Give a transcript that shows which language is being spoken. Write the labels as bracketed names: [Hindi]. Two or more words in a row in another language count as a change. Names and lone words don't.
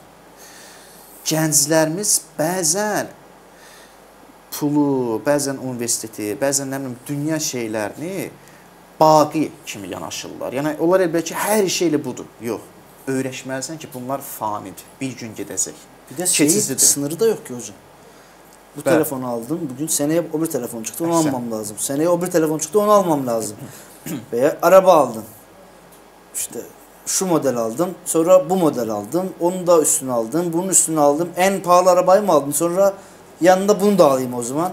[Azerbaijani] Gənclərimiz bəzən pulu, bəzən universiteti, bəzən nə bilim, dünya şeylərini baqi kimi yanaşırlar. Yəni, onlar elbət ki, hər şeylə budur. Yox. Öyrəşməlisən ki, bunlar fanidir. Bir gün gedəcək. Bir də şeyin sınırı da yox ki hocam. [Turkish] Bu telefonu aldım. Bugün seneye o bir telefon çıktı. Onu almam lazım. Seneye o bir telefon çıktı. Onu almam lazım. Veya araba aldın. İşte şu model aldım. Sonra bu model aldım. Onun da üstünü aldım. Bunun üstünü aldım. En pahalı arabayı mı aldın? Sonra yanında bunu da alayım o zaman.